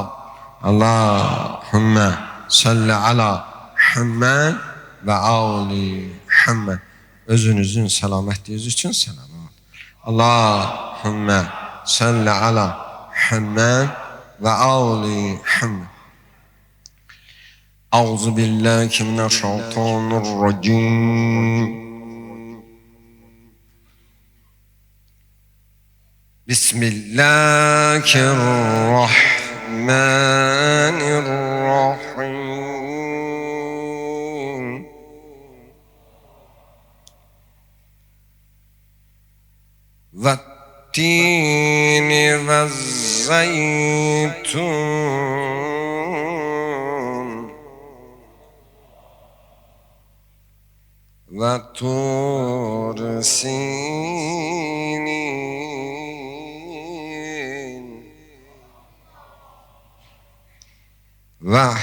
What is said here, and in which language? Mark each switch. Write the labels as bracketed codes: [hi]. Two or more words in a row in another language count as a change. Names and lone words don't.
[ar] اللهم صل على محمد وآل محمد. [az] Özünüzün səlamətliyiniz üçün salavat. [ar] اللهم صل على محمد وآل محمد. أعوذ بالله من الشيطان الرجيم. بسم الله الرحمن الرحيم. والتين والزيتون وطور سينين و